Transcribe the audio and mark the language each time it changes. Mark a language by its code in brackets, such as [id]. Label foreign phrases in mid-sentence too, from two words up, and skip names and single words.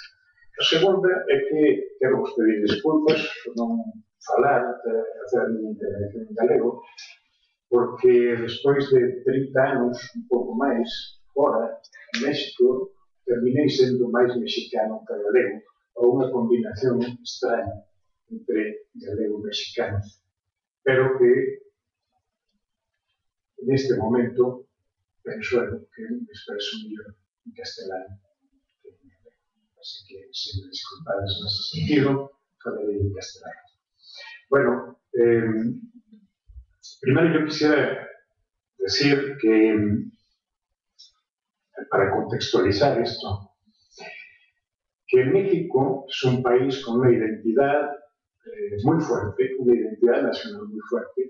[gl] A segunda é que quero vos pedir desculpas por non falar, facer a minha intervención en galego, porque despois de 30 anos, un pouco máis, fora, en México, terminei sendo máis mexicano que galego, ou unha combinación extraña entre galego e mexicano, pero que neste momento penso que me expreso mellor en castelano. Así que, se me disculpades nesse sentido, falarei en castelano. [es] Bueno, primero yo quisiera decir que, para contextualizar esto, que México es un país con una identidad muy fuerte, una identidad nacional muy fuerte.